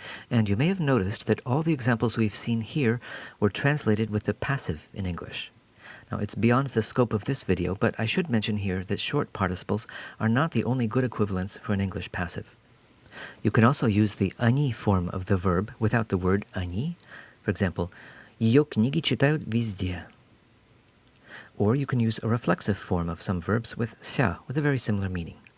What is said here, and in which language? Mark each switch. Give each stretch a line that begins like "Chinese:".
English: And you may have noticed that all the examples we've seen here were translated with the passive in English. Now, it's beyond the scope of this video, but I should mention here that short participles are not the only good equivalents for an English passive. You can also use the они form of the verb without the word они. For example,
Russian: ее книги читают везде.
English: Or you can use a reflexive form of some verbs with ся, with a very similar meaning.